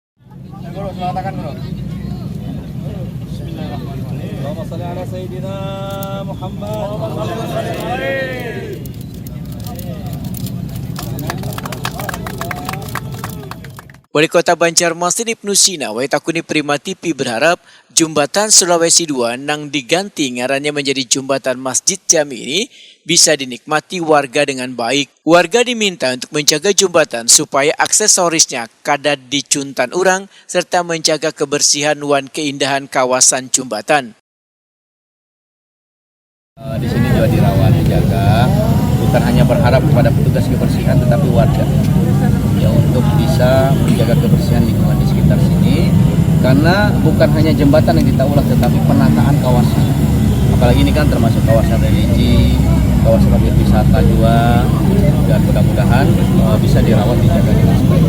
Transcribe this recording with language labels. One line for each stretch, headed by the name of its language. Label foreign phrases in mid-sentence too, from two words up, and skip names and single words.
Indonesian: Wali Kota Banjarmasin Ibnu Sina Waitakuni Prima TV berharap jembatan Sulawesi II nang diganti ngarannya menjadi jembatan Masjid Jami ini bisa dinikmati warga dengan baik.
Banjar: Warga diminta untuk menjaga jembatan supaya aksesorisnya kada dicuntan orang serta menjaga kebersihan wan keindahan kawasan jembatan.
Indonesian: Di sini juga dirawat, dijaga, bukan hanya berharap kepada petugas kebersihan tetapi warga ya untuk bisa menjaga kebersihan lingkungan di sekitar sini, karena bukan hanya jembatan yang kita ulang tetapi penataan kawasan, apalagi ini kan termasuk kawasan religi, kawasan objek wisata juga, dan mudah-mudahan bisa dirawat, dijaga dengan baik.